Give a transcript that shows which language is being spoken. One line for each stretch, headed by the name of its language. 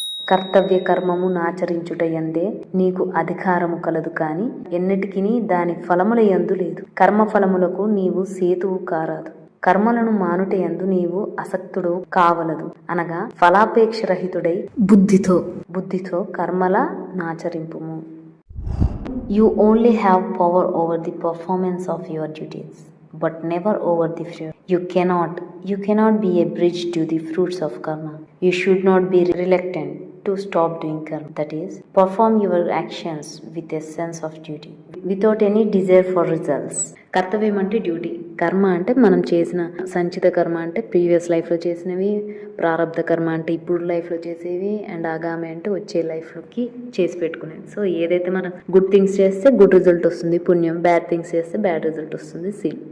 Telugu: కర్తవ్య కర్మము నాచరించుట యందే నీకు అధికారము కలదు కాని ఎన్నటికిని దాని ఫలముల యందు లేదు. కర్మఫలములకు నీవు సేతువు కారాదు. కర్మలను మానుట యందు నీవు అసక్తుడు కావలదు అనగా ఫలాపేక్షరహితుడై బుద్ధితో కర్మల నాచరింపుము.
English: You only have power over the performance of your duties, but never over the fruit. You cannot be a bridge to the fruits of karma. You should not be reluctant to stop doing karma. That is, perform your actions with a sense of duty, without any desire for results.
Telugu: కర్తవ్యం అంటే duty, కర్మ అంటే మనం చేసిన సంచిత కర్మ అంటే previous లైఫ్లో చేసినవి, ప్రారబ్ధ కర్మ అంటే ఇప్పుడు లైఫ్లో చేసేవి, అండ్ ఆగామి అంటే వచ్చే లైఫ్లోకి చేసి పెట్టుకునేది. సో ఏదైతే మనం గుడ్ థింగ్స్ చేస్తే గుడ్ రిజల్ట్ వస్తుంది పుణ్యం, బ్యాడ్ థింగ్స్ చేస్తే బ్యాడ్ రిజల్ట్ వస్తుంది సీన్.